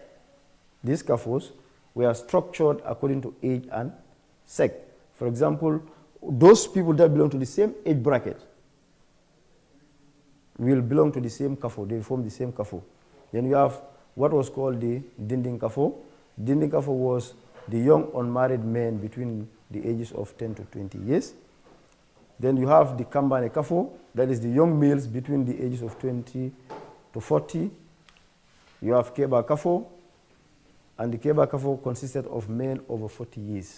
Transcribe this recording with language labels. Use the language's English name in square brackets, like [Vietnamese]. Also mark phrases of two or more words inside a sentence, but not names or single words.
[English] These kafus were structured according to age and sect. For example, those people that belong to the same age bracket will belong to the same kafu. They form the same kafu. Then you have what was called the Dinding kafu. Dinding kafu was the young unmarried men between the ages of 10 to 20 years. Then you have the Kambane kafu, that is the young males between the ages of 20 to 40. You have Keba kafu, and the Keba kafu consisted of men over 40 years.